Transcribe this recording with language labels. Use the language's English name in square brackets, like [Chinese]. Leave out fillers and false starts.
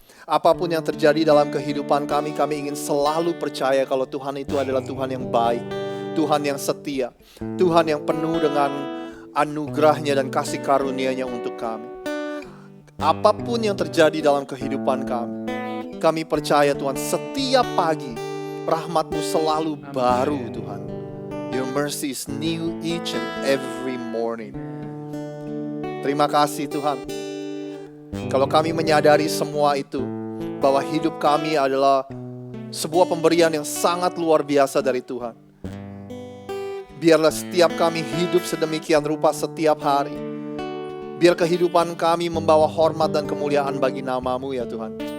[Indonesian] Apapun yang terjadi dalam kehidupan kami ingin selalu percaya kalau Tuhan itu adalah Tuhan yang baik, Tuhan yang setia, Tuhan yang penuh dengan anugerah-Nya dan kasih karunia-Nya untuk kami. Apapun yang terjadi dalam kehidupan kami percaya Tuhan, setiap pagi rahmat-Mu selalu baru, Tuhan. [English] Your mercy is new each and every morning. [Indonesian] Terima kasih Tuhan. Kalau kami menyadari semua itu, bahwa hidup kami adalah sebuah pemberian yang sangat luar biasa dari Tuhan. Biarlah setiap kami hidup sedemikian rupa setiap hari. Biar kehidupan kami membawa hormat dan kemuliaan bagi nama-Mu ya Tuhan.